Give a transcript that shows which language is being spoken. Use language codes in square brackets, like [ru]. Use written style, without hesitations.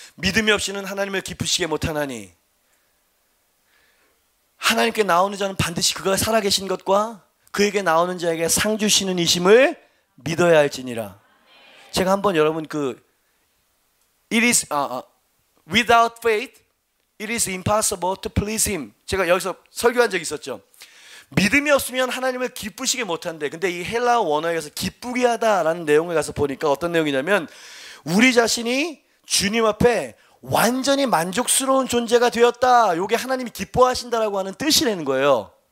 [ko] 믿음이 없이는 하나님을 기쁘시게 못하나니 하나님께 나오는 자는 반드시 그가 살아계신 것과 그에게 나오는 자에게 상 주시는 이심을 믿어야 할지니라. 제가 한번 여러분 [en] it is without faith it is impossible to please him. [ko] 제가 여기서 설교한 적이 있었죠. 믿음이 없으면 하나님을 기쁘시게 못한대. 근데 이 헬라어 원어에 가서 기쁘게 하다라는 내용에 가서 보니까 어떤 내용이냐면 우리 자신이 주님 앞에 완전히 만족스러운 존재가 되었다, 요게 하나님이 기뻐하신다라고 하는 뜻이라는 거예요.